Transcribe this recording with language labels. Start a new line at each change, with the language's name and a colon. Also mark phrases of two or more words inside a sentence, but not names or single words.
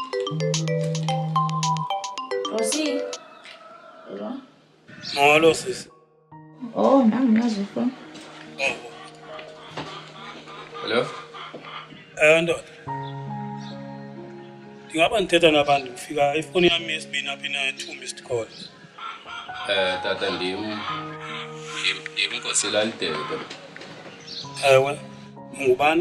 English: Rosie. Hello.
Xhosa: Molo sisi.
Zulu: Oh, nami nazi phone.
English: Hello?
Xhosa: Ndoda. Ndingaba ndithetha nabantu kufika ifoni yami yesibini apha ina-2
English: missed calls.
Xhosa: Tata ndim Nkosi Lalidebe. Ewe. Ngubani?